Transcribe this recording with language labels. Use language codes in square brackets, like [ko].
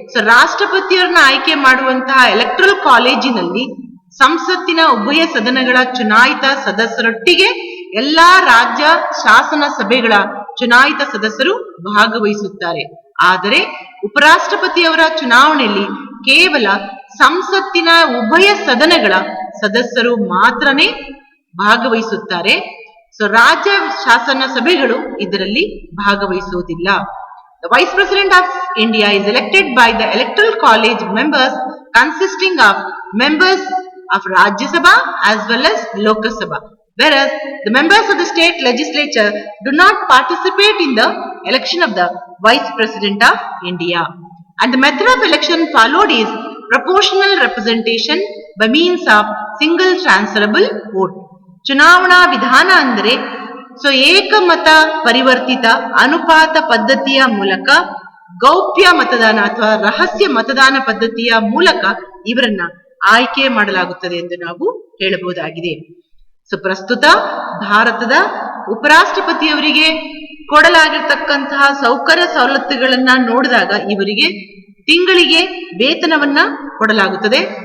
[kn] ರಾಷ್ಟ್ರಪತಿಯವರನ್ನ ಆಯ್ಕೆ ಮಾಡುವಂತಹ ಎಲೆಕ್ಟ್ರಲ್ ಕಾಲೇಜಿನಲ್ಲಿ ಸಂಸತ್ತಿನ ಉಭಯ ಸದನಗಳ ಚುನಾಯಿತ ಸದಸ್ಯರೊಟ್ಟಿಗೆ ಎಲ್ಲಾ ರಾಜ್ಯ ಶಾಸನ ಸಭೆಗಳ ಚುನಾಯಿತ ಸದಸ್ಯರು ಭಾಗವಹಿಸುತ್ತಾರೆ. ಆದರೆ ಉಪರಾಷ್ಟ್ರಪತಿಯವರ ಚುನಾವಣೆಯಲ್ಲಿ ಕೇವಲ ಸಂಸತ್ತಿನ ಉಭಯ ಸದನಗಳ ಸದಸ್ಯರು ಮಾತ್ರನೇ ಭಾಗವಹಿಸುತ್ತಾರೆ. ರಾಜ್ಯ ಶಾಸನ ಸಭೆಗಳು ಇದರಲ್ಲಿ ಭಾಗವಹಿಸುವುದಿಲ್ಲ. [en] The Vice President of India is elected by the Electoral College members consisting of members of Rajya Sabha as well as Lok Sabha. Whereas the members of the state legislature do not participate in the election of the Vice President of India. And the method of election followed is proportional representation by means of single transferable vote. [kn] ಚುನಾವಣಾ ವಿಧಾನ ಅಂದರೆ ಏಕಮತ ಪರಿವರ್ತಿತ ಅನುಪಾತ ಪದ್ಧತಿಯ ಮೂಲಕ ಗೌಪ್ಯ ಮತದಾನ ಅಥವಾ ರಹಸ್ಯ ಮತದಾನ ಪದ್ಧತಿಯ ಮೂಲಕ ಇವರನ್ನ ಆಯ್ಕೆ ಮಾಡಲಾಗುತ್ತದೆ ಎಂದು ನಾವು ಹೇಳಬಹುದಾಗಿದೆ. ಪ್ರಸ್ತುತ ಭಾರತದ ಉಪರಾಷ್ಟ್ರಪತಿಯವರಿಗೆ ಕೊಡಲಾಗಿರ್ತಕ್ಕಂತಹ ಸೌಕರ್ಯ ಸವಲತ್ತುಗಳನ್ನ ನೋಡಿದಾಗ ಇವರಿಗೆ ತಿಂಗಳಿಗೆ ವೇತನವನ್ನ ಕೊಡಲಾಗುತ್ತದೆ.